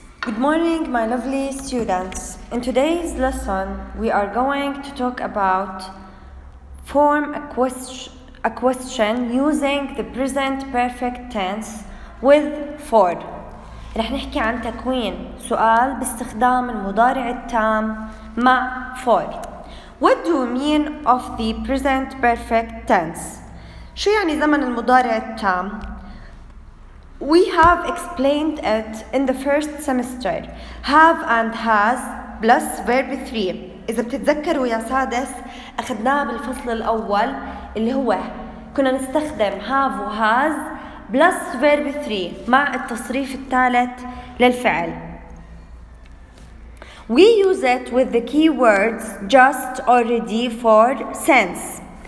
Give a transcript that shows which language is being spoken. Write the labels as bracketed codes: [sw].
[en] Good morning, my lovely students. In today's lesson, we are going to talk about form a question using the present perfect tense with for. [ar] رح نحكي عن تكوين سؤال باستخدام المضارع التام مع for. [en] What do you mean of the present perfect tense? [ar] شو يعني زمن المضارع التام؟ [en] We have explained it in the first semester. Have and has plus verb 3. [ar] إذا بتتذكروا يا سادس أخذناه بالفصل الأول اللي هو كنا نستخدم have و [en] has plus verb 3 [ar] مع التصريف الثالث للفعل. [en] We use it with the keywords just, already, for, since.